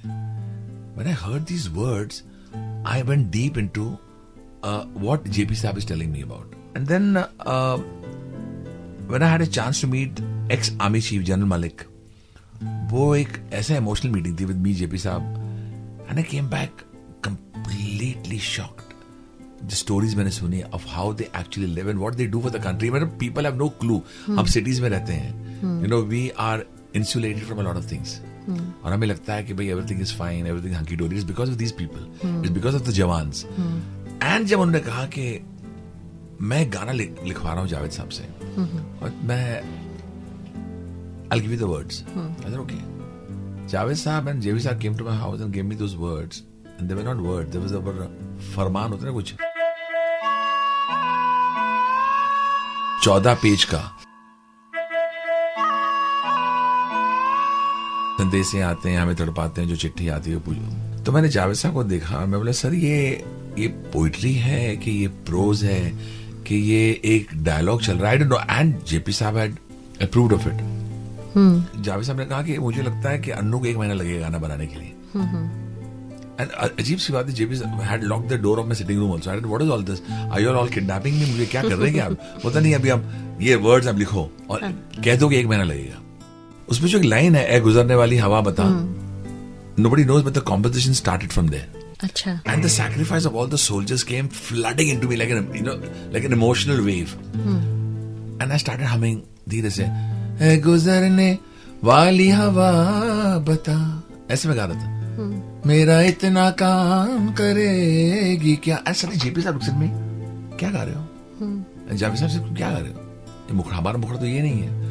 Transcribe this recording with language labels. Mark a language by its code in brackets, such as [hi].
[en] when I heard these words, I went deep into what JP साहब is telling me about, and then when I had a chance to meet ex-army chief General Malik, [hi] वो एक ऐसा emotional meeting थी [en] with me, JP साहब, and I came back completely shocked. The stories [hi] मैंने सुनी [en] of how they actually live and what they do for the country. [hi] मतलब [en] people have no clue. [hi] हम cities में रहते हैं, [en] you know, we are insulated from a lot of things. [hi] और हमें लगता है कि भाई [en] everything is fine, everything hunky dory. It's because of these people. It's because of the jawans. And [hi] जब उन्होंने कहा कि मैं गाना लिखवा रहा हूँ जावेद साहब से, और मैं [en] I'll give you the words. I said, okay. Javed Sahab and JB Sahab came to my house and gave me those words. And they were not words. There was a [hi] फरमान होता है ना कुछ 14 पेज का, संदेशे आते हैं, हमें तड़पाते हैं, जो चिट्ठी आती है पूछो। तो मैंने जावेद साहब को देखा, मैं बोला सर ये पोइट्री है कि ये प्रोज है कि ये एक डायलॉग चल रहा है? [en] I don't know. And JP साहब had approved of it. [hi] Javed साहब ने कहा कि मुझे लगता है कि अन्नू को 1 महीना लगेगा गाना बनाने के लिए। [en] and [hi] अजीब सी बात है, [en] JP had locked the door of my sitting room also. I said what is all this, are you all kidnapping me? [hi] मुझे क्या कर रहे हैं आप? पता नहीं, अभी हम ये वर्ड्स आप लिखो और कह दो कि 1 महीना लगेगा। उसमें जो एक लाइन है, ए गुजरने वाली हवा बता, [en] nobody knows, but the composition started from there. [hi] अच्छा. [en] And the sacrifice of all the soldiers came flooding into me like an emotional wave. And I started humming [hi] धीरे से, ए गुजरने वाली हवा बता, ऐसे में गा रहा था, मेरा इतना काम करेगी क्या? ऐसा नहीं। जेपी साहब में क्या गा रहे हो? जावेद साहब से क्या गा रहे हो? हमारा मुखड़ा तो ये नहीं है।